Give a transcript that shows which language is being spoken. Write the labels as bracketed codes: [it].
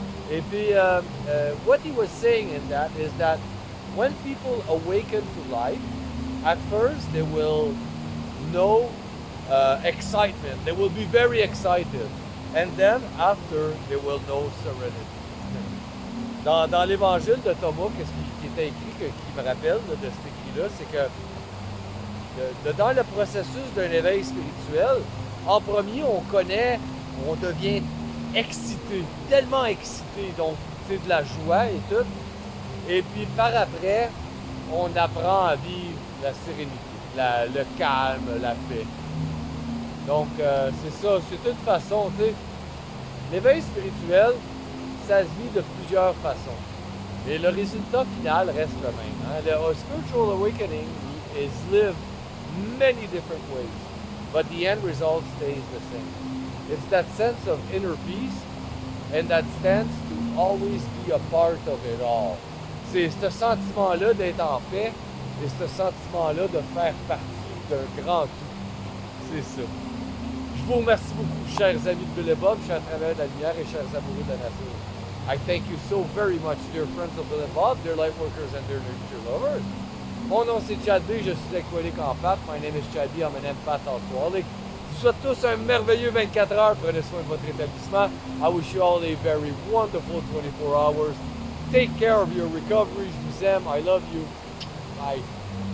[fr] Et puis, [en] what he was saying in that is that when people awaken to life, at first they will know excitement. They will be very excited. And then after, they will know serenity. [fr] Dans l'évangile de Thomas, qu'est-ce qui était écrit, qui me rappelle de cet écrit-là, c'est que dans le processus d'un éveil spirituel, en premier, on devient excité, tellement excité, donc c'est de la joie et tout. Et puis par après, on apprend à vivre la sérénité, le calme, la paix. Donc c'est ça, c'est une façon, tu sais. L'éveil spirituel, ça se vit de plusieurs façons. Et le résultat final reste le même. Hein? [en] Le spiritual awakening is lived many different ways, but the end result stays the same. It's that sense of inner peace and that sense to always be a part of it all. [fr] C'est ce sentiment-là d'être en paix et ce sentiment-là de faire partie d'un grand tout. C'est ça. Je vous remercie beaucoup, chers amis de Bill et Bob, chers travailleurs de la lumière et chers amoureux de la nature. [en] I thank you so very much, dear friends of Bill and Bob, dear light workers and dear nature lovers. [fr] Mon nom c'est Chad B, je suis alcoolique en pape. [en] My name is Chad B, I'm an empath alcoholic. [fr] Je vous souhaite tous un merveilleux 24 heures. Prenez soin de votre établissement. [en] I wish you all a very wonderful 24 hours. Take care of your recovery. [fr] Je vous aime. [en] I love you. Bye.